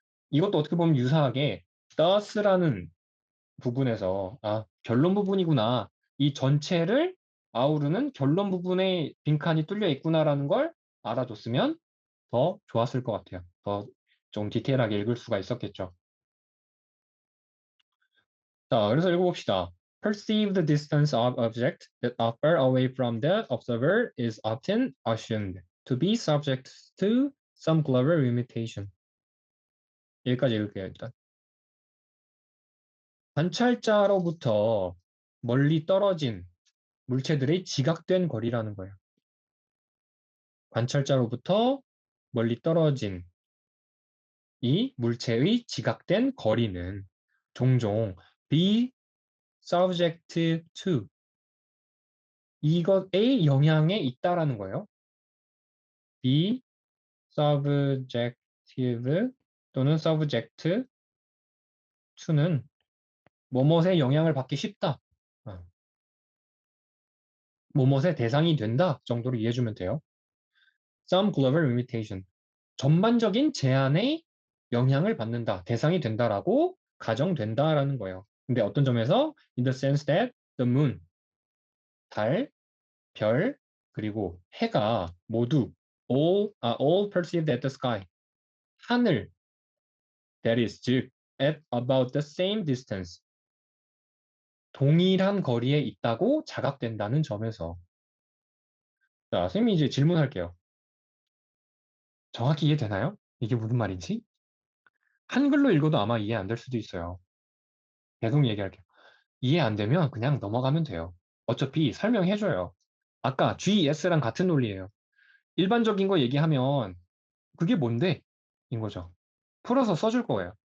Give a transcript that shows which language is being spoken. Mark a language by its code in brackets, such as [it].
[ko] 이것도 어떻게 보면 유사하게 thus라는 부분에서 결론 부분이구나. 이 전체를 아우르는 결론 부분에 빈칸이 뚫려 있구나라는 걸 알아줬으면 더 좋았을 것 같아요. 더 좀 디테일하게 읽을 수가 있었겠죠. 자, 그래서 읽어봅시다. [en] Perceived distance of objects that are far away from the observer is often assumed to be subject to some clever limitation. [ko] 여기까지 읽을게요, 일단. 관찰자로부터 멀리 떨어진 물체들의 지각된 거리라는 거예요. 관찰자로부터 멀리 떨어진 이 물체의 지각된 거리는 종종 [en] be subject to [ko] 이것의 영향에 있다라는 거예요. be subjective 또는 subject to는 뭐뭇의 영향을 받기 쉽다. 어, 뭐뭇의 대상이 된다 정도로 이해해주면 돼요. [en] Some global limitation. [ko] 전반적인 제한의 영향을 받는다, 대상이 된다라고 가정된다라는 거예요. 근데 어떤 점에서 [en] in the sense that the moon, [ko] 달, 별, 그리고 해가 모두 [en] all perceived at the sky, [ko] 하늘, [en] that is, [ko] 즉 [en] at about the same distance, [ko] 동일한 거리에 있다고 자각된다는 점에서. 자, 선생님이 이제 질문할게요. 정확히 이해되나요? 이게 무슨 말인지? 한글로 읽어도 아마 이해 안 될 수도 있어요. 계속 얘기할게요. 이해 안 되면 그냥 넘어가면 돼요. 어차피 설명해줘요. 아까 GS랑 같은 논리예요. 일반적인 거 얘기하면 그게 뭔데? 인 거죠. 풀어서 써줄 거예요.